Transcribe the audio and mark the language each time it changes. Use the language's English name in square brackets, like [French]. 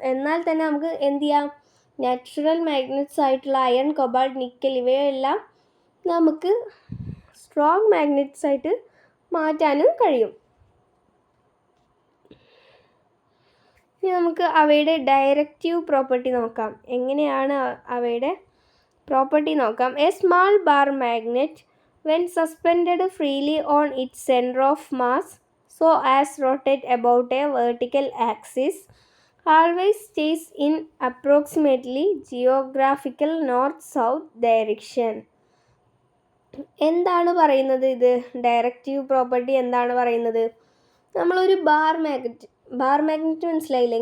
[Malayalam] എന്നാൽ തന്നെ നമുക്ക് എന്ത് ചെയ്യാം? നാച്ചുറൽ മാഗ്നറ്റ്സ് ആയിട്ടുള്ള അയൺ, കൊബാൾട്ട്, നിക്കൽ ഇവയെല്ലാം നമുക്ക് സ്ട്രോങ് മാഗ്നറ്റ്സ് ആയിട്ട് മാറ്റാനും കഴിയും. ഇനി നമുക്ക് അവയുടെ ഡയറക്റ്റീവ് പ്രോപ്പർട്ടി നോക്കാം. എങ്ങനെയാണ് അവയുടെ പ്രോപ്പർട്ടി നോക്കാം. [English] A small bar magnet when suspended freely on its centre of mass so as rotate about a vertical axis always stays in approximately geographical north-south direction. [Malayalam] എന്താണ് പറയുന്നത്? ഇത് ഡയറക്റ്റീവ് പ്രോപ്പർട്ടി എന്താണ് പറയുന്നത്? നമ്മളൊരു ബാർ മാഗ്നറ്റ് മനസ്സിലായില്ലേ?